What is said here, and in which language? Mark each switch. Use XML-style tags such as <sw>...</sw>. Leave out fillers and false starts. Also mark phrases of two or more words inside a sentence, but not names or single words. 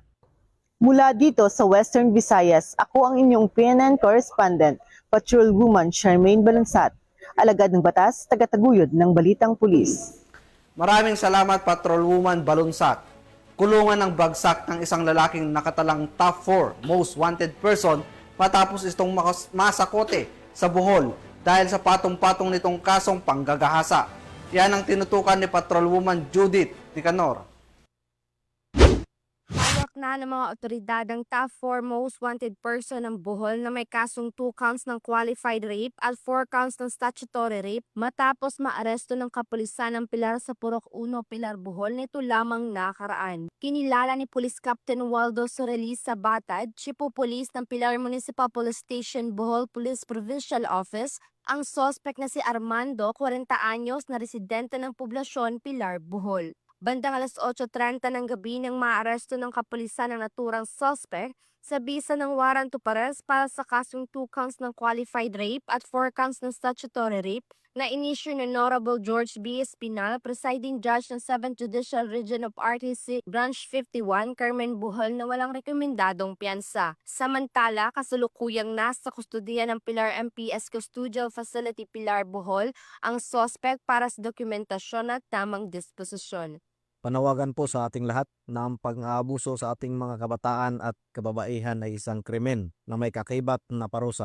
<tl>Mula dito sa Western Visayas, ako ang inyong PNN correspondent, Patrolwoman Charmaine Balunsat, alagad ng batas, tagataguyod ng Balitang Pulis. Maraming salamat, Patrolwoman Balunsat. Kulungan ng bagsak ng isang lalaking nakatalang top 4</tl> <en>most wanted person</en> <tl>matapos itong masakote sa Bohol dahil sa patong-patong nitong kasong panggagahasa. Yan ang tinutukan ni Patrolwoman Judith Nicanor. Hawak na ng mga otoridad ang top 4</tl> <en>most wanted person</en> <tl>ng Bohol na may kasong 2 counts ng</tl> <en>qualified rape</en> <tl>at 4 counts ng</tl> <en>statutory rape</en> <tl>matapos maaresto ng kapulisan ng Pilar sa Purok 1, Pilar, Bohol nito lamang nakaraan. Kinilala ni Police Captain Waldo Sorelis Sabatad, Chief of Police ng Pilar Municipal Police Station, Bohol Police Provincial Office, ang suspect na si Armando, 40 anyos, na residente ng poblasyon Pilar, Bohol. Bandang alas 8:30 ng gabi nang maaresto ng kapulisan ng naturang suspect sa bisa ng</tl> <en>warrant to arrest</en> <tl>para sa kasong 2 counts ng</tl> <en>qualified rape</en> <tl>at 4 counts ng</tl> <en>statutory rape</en> <tl>na inisyu ni Honorable George B. Espinal, Presiding Judge ng 7th Judicial Region of RTC Branch 51, Carmen, Bohol na walang rekomendadong piyansa. Samantala, kasalukuyang nasa kustudiya ng Pilar MPS Custodial Facility Pilar, Bohol ang suspect para sa dokumentasyon at tamang disposisyon. Panawagan po sa ating lahat na ang pang-aabuso sa ating mga kabataan at kababaihan ay isang krimen na may kaakibat na parusa.</tl>